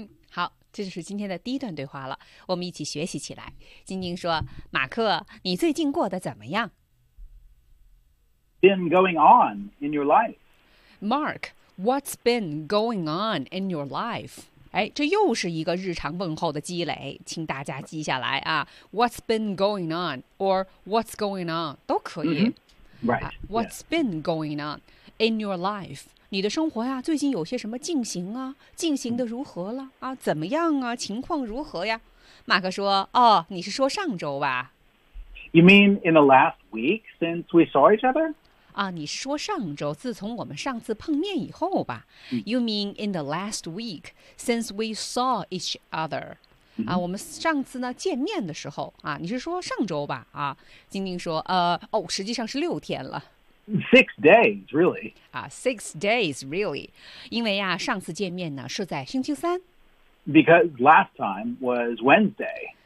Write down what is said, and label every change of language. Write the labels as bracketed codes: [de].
[zh] 好，这就是今天的第一段对话了。我们一起学习起来。晶晶说，马克，你最近过得怎么样？ [en] Been going on in your life. Mark, what's been going on in your life? [zh] 哎，这又是一个日常问候的积累，请大家记下来啊。 [en] What's been going on? Or what's going on? [zh] 都可以。 [en] Mm-hmm. Right. What's been going on in your life? [zh] 你的生活呀，最近有些什么进行啊？进行的如何了啊？怎么样啊？情况如何呀？马克说，哦，你是说上周吧？ [en] You mean in the last week since we saw each other? [zh] 啊，你说上周，自从我们上次碰面以后吧。 [en] You mean in the last week since we saw each other. [zh] 啊，我们上次呢见面的时候啊，你是说上周吧？啊，晶晶说，哦，实际上是六天了。 [en] Six days, really? 啊 ，six days, really? [zh] 因为呀，上次见面呢是在星期三。 [en] Because last time was Wednesday.